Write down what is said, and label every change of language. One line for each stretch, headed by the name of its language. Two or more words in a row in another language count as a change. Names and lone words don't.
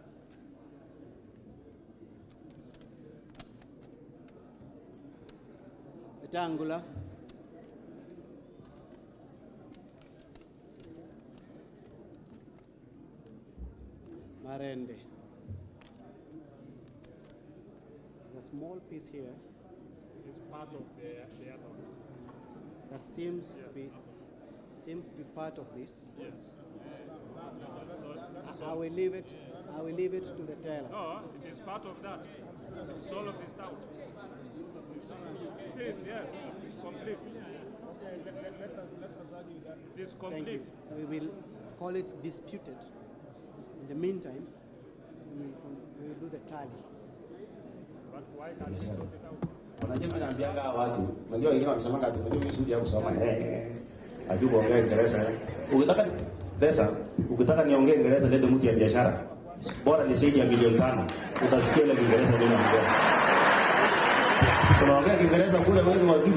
English: Wetangula. Marende. The small piece here It is part of the other. that seems to be part of this. Yes. I will leave it. I will leave it to the tailors. No, it is part of that. It's all of this out. Hey, Yes, yes, it is complete. Okay, let us argue that it is complete. Thank you. We will call it disputed. In the meantime, we will do the tally. But why can't we sort it out?
Swahili: Unajua mimi naambianga watu, unajua wengine wanasemanga ati unajua mimi sudi ya kusoma ajui kuongea Kiingereza. Ukitaka niongee Kiingereza lete mtu ya biashara. Bora ni zaidi ya milioni 5. Utasikia ile Kiingereza mimi naongea. Tunaongea Kiingereza kule wewe wazimu.